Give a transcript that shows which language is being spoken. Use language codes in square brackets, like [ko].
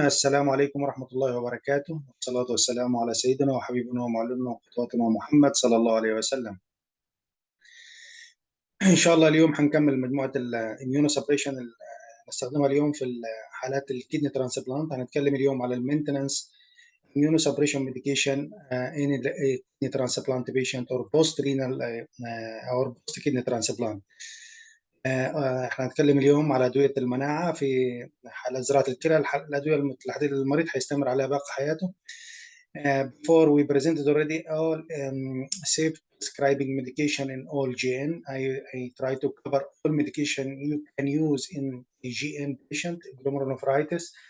[ar] السلام عليكم ورحمة الله وبركاته، والصلاة والسلام على سيدنا وحبيبنا ومعلمنا وقدوتنا محمد صلى الله عليه وسلم. إن شاء الله اليوم هنكمل مجموعة الاميونوسبريشن اللي نستخدمها اليوم في حالات الكدني ترانسبلانت. هنتكلم اليوم على المينتننس [en] immunosuppression medication in kidney transplant patient or post renal or post kidney transplant. [ar] احنا هنتكلم اليوم على ادويه المناعه في حالات زراعه الكلى، الادويه التي المريض هيستمر عليها باقي حياته. [en] Before we presented already all safe prescribing medication in all GN. I try to cover all medication you can use in a GN patient, glomerulonephritis.